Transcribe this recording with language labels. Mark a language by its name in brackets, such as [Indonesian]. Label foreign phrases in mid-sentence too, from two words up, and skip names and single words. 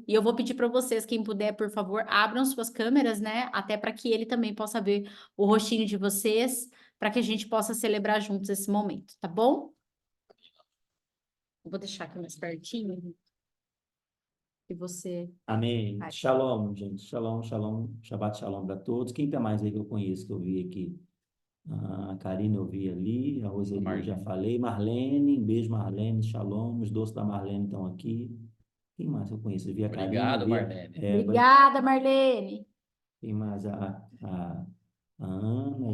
[Portuguese] E eu vou pedir para vocês, quem puder, por favor, abram suas câmeras, né? Até para que ele também possa ver o rostinho de vocês, para que a gente possa celebrar juntos esse momento, tá bom? Eu vou deixar aqui mais pertinho. E você. Amém. Vai. Shalom, gente. [Hebrew] שלום, שלום. שבת שלום [Portuguese] para todos. Quem tá mais aí que eu conheço, que eu vi aqui? A Karina eu vi ali, a Roseli eu já falei. Marlene, um beijo, Marlene. Shalom. Os doces da Marlene estão aqui. Quem mais eu conheço? Eu vi a Karina. Obrigado, Marlene. Obrigada, Marlene. Quem mais? A Ana, a